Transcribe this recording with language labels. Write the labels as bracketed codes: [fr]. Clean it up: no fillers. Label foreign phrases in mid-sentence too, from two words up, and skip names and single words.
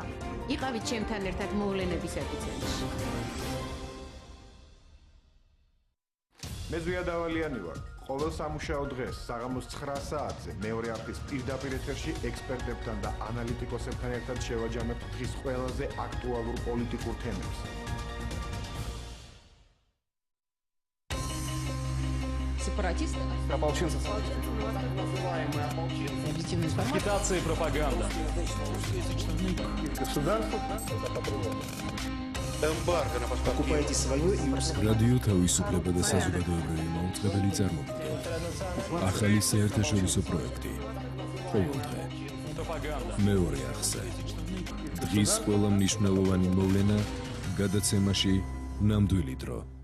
[ka] იყავით ჩემთან ერთად მოვლენების ეპიცენტრში. მე ზვია დავალიანი ვარ. ყოველ სამუშაო დღეს საღამოს 9 საათზე მეორე არხის პირდაპირ ეთერში ექსპერტებთან და ანალიტიკოსებთან ერთად შევაჯამებთ დღის ყველაზე აქტუალურ პოლიტიკურ თემებს. [ru] Сепаратисты? Ополченцы. Агитация и пропаганда. Государство? Эмбарго на поставки. Покупайте свое и [ka] რადიო თავისუფლება და საზოგადოებრივი მაუწყებელი წარმომადგენელი. ახალი საერთაშორისო პროექტი. ყოველდღე. მეორე არხზე. დღის ყველა მნიშვნელოვანი მოვლენა გადაცემაში ნამდვილი დრო.